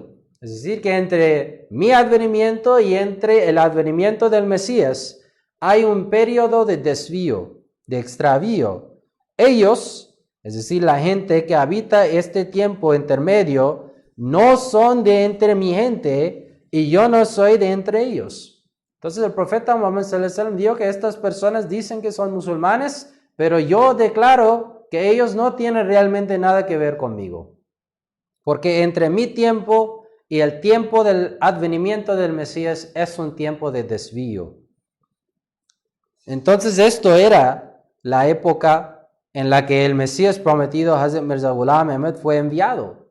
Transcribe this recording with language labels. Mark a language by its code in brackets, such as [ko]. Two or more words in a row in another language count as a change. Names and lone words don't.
[es] Es decir, que entre mi advenimiento y entre el advenimiento del Mesías hay un periodo de desvío, de extravío. Ellos, es decir, la gente que habita este tiempo intermedio, no son de entre mi gente y yo no soy de entre ellos. Entonces el profeta Muhammad [ar] صلى الله عليه وسلم [es] dijo que estas personas dicen que son musulmanes, pero yo declaro que ellos no tienen realmente nada que ver conmigo. Porque entre mi tiempo y el tiempo del advenimiento del Mesías es un tiempo de desvío. Entonces esto era la época en la que el Mesías prometido, Hazrat Mirza Ghulam Ahmad, fue enviado.